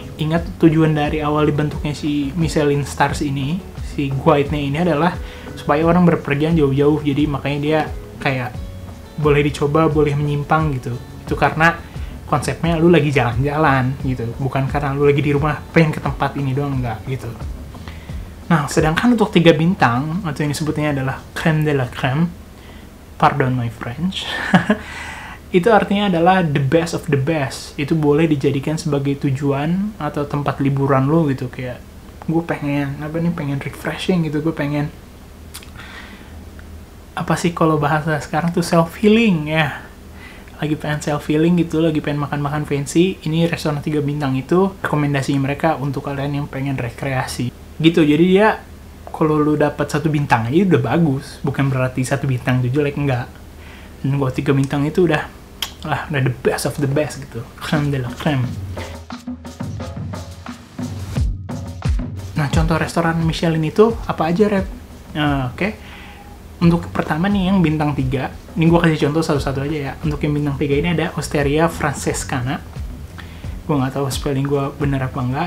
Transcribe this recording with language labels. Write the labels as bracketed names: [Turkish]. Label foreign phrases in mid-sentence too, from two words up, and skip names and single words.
[Indonesian] Ingat, tujuan dari awal dibentuknya si Michelin Stars ini, si guide-nya ini adalah supaya orang berpergian jauh-jauh. Jadi makanya dia kayak boleh dicoba, boleh menyimpang gitu. Itu karena konsepnya lu lagi jalan-jalan gitu, bukan karena lu lagi di rumah pengen ke tempat ini doang, enggak gitu. Nah, sedangkan untuk 3 bintang, atau yang disebutnya adalah [French] crème de la crème, [English] pardon my French, [Indonesian] itu artinya adalah [English] the best of the best. [Indonesian] Itu boleh dijadikan sebagai tujuan atau tempat liburan lo gitu, kayak gue pengen refreshing gitu, gue pengen apa sih kalau bahasa sekarang tuh [English] self healing [Indonesian] ya, lagi pengen [English] self healing [Indonesian] gitu, lagi pengen makan fancy. Ini restoran 3 bintang itu rekomendasi mereka untuk kalian yang pengen rekreasi gitu. Jadi dia kalau lu dapat 1 bintang aja udah bagus, bukan berarti 1 bintang itu jelek, enggak. Dan kalau 3 bintang itu udah [English] the best of the best [Indonesian] gitu, [French] crème de la crème. [Indonesian] Nah, contoh restoran Michelin itu apa aja, Rep? Oke. Untuk pertama nih yang bintang 3, ini gue kasih contoh satu-satu aja ya. Untuk yang bintang 3 ini ada Osteria Francescana. Gue nggak tahu spelling gue bener apa enggak.